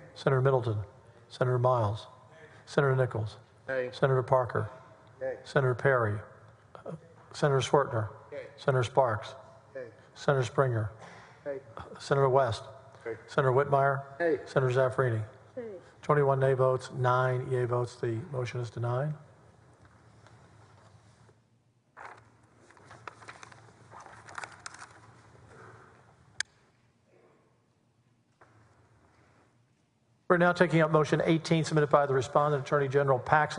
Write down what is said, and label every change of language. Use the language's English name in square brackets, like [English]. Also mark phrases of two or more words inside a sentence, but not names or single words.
[English] Senator Middleton. Senator Miles. Senator Nichols. Nay. Senator Parker. Yay. Senator Perry. Senator Swertner. Yay. Senator Sparks. Yay. Senator Springer. Yay. Senator West. Yay. Senator Whitmire. Yay. Senator Zaffarini. Yay. 21 nay votes, 9 yea votes. The motion is denied. We're now taking up motion 18 submitted by the respondent, Attorney General Paxton.